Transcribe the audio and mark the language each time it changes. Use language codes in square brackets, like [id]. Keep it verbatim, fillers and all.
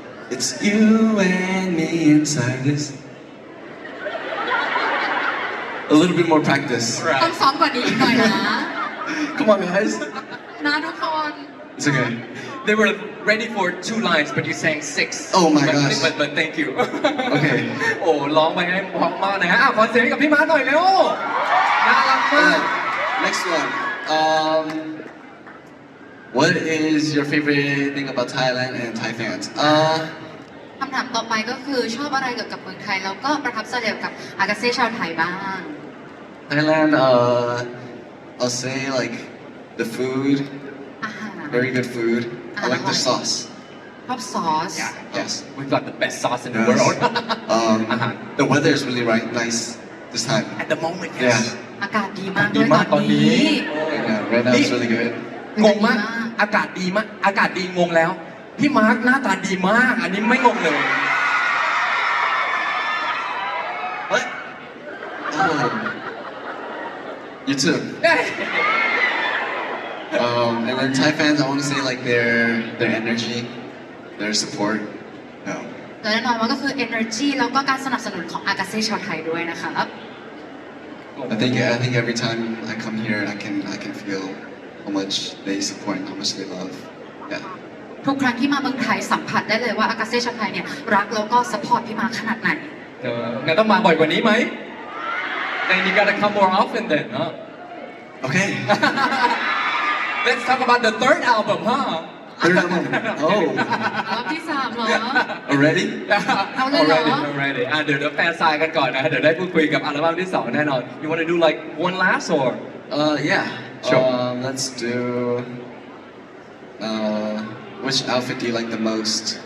[en] It's you and me inside this. A little bit more practice. Right [th] ต้องซ้อมกว่านี้อีกหน่อยนะ [en] Come on, guys. [th] นะทุกคน [en] It's okay. They were ready for two lines, but you sang six. Oh my But- gosh. But, but thank you. Okay. [th] โอ้ร้องไปให้พร้อมมากนะฮะอ่ะขอเสียงให้กับพี่ม้าหน่อยเร็วน่ารักมาก [en] Next one. Um, what is your favorite thing about Thailand and Thai fans? Uh, [th] คำถามต่อไปก็คือชอบอะไรเกี่ยวกับเมืองไทยแล้วก็ประทับใจเกี่ยวกับอากาเซ่ชาวไทยบ้าง [en] Thailand. Uh, I'll say like the food, [th] อาหาร [en] very good food. I like the sauce. [th] ชอบซอส [en] Yeah, Yes. we've got the best sauce in the Yes. world. Uh-huh. Um, the weather is really right, nice this time. At the moment, Yeah. yes. [th] อากาศดีมาก ดี ด้วย มาก ต ต อ อน นนี้ นี้ [en] Right now, right now it's really good. [th] งงมาก อากาศดีมาก อากาศดีงงแล้ว พี่มาร์คหน้าตาดีมาก อันนี้ไม่งงเลย [en] What? Oh. You too. Um, and then Thai fans, I want to say like their their energy, their support. No. [th] และแน่นอนว่าก็คือ energy แล้วก็การสนับสนุนของอากาเซ่ชาวไทยด้วยนะคะ [en] I think I think every time I come here, I can I can feel how much they support and how much they love. Yeah. [th] ทุกครั้งที่มาเมืองไทยสัมผัสได้เลยว่าอากาเซ่ชาวไทยเนี่ยรักแล้วก็สปอร์ตพี่มาขนาดไหน เอองั้นต้องมาบ่อยกว่านี้ไหม [en] Then you gotta come more often then, huh? Okay. Let's talk about the third album, huh? Third album. Oh. [th] รอบที่สามเหรอ [en] Already? Already, already. [th] อ่ะเดี๋ยวเดี๋ยวแฟนซายกันก่อนนะเดี๋ยวได้พูดคุยกับอัลบั้มที่สองแน่นอน [en] You wanna do like one last or Uh, yeah. Sure. Um, let's do. Uh, which outfit do you like the most?